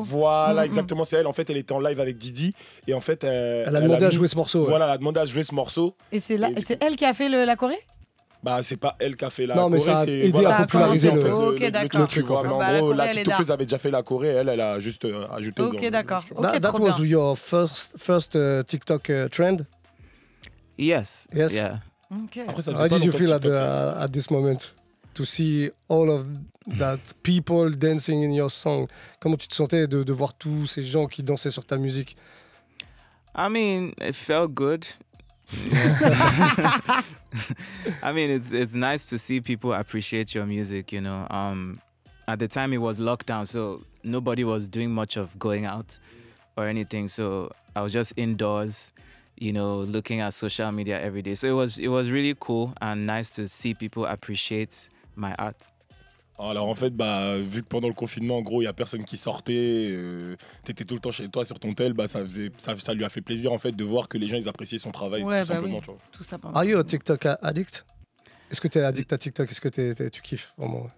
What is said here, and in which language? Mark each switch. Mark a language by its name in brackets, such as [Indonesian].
[French] Voilà, exactement, c'est elle. En fait, elle était en live avec Didi. Et en fait, elle a demandé à jouer ce morceau. Voilà, elle a demandé à jouer ce morceau. Et c'est elle qui a fait la Corée? Bah, c'est pas elle qui a fait la Corée. Non, mais ça a aidé à populariser le truc. En gros, la TikTokeuse avait déjà fait la Corée. Elle a juste ajouté. Ok, d'accord. [English] That was your first TikTok trend? Yes. Yeah. Okay. How did you feel at this moment to see all of that people dancing in your song? [French] Comment tu te sentais de voir tous ces gens qui dansaient sur ta musique? [English] I mean, it felt good. I mean, it's nice to see people appreciate your music, you know. At the time it was lockdown, so nobody was doing much of going out or anything. So I was just indoors, you know, looking at social media every day. So it was really cool and nice to see people appreciate my art. [French] Alors en fait, vu que pendant le confinement, en gros, il n'y a personne qui sortait, t'étais tout le temps chez toi sur ton tel, ça lui a fait plaisir en fait de voir que les gens ils appréciaient son travail, tout simplement. Oui. Tu vois. Tout ça, [English] Are you a TikTok addict? [French] Est-ce que tu es addict à TikTok? Est-ce que tu kiffes vraiment?